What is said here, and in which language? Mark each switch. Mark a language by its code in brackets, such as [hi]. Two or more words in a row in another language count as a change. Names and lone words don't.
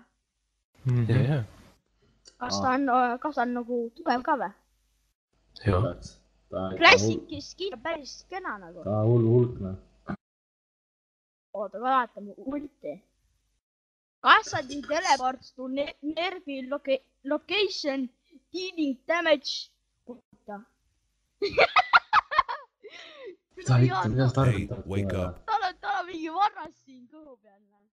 [et] ja . kas ta on nagu tugev ka vä ? ja . [en] Classic skin [et] on päris kena nagu . ta on hulk . oota , vaatame ulti . [en] Kassadin teleports to nervi location dealing damage . [et] oota . mida sa [en] Hey, wake up. [et] tal on mingi varras siin kõhu peal .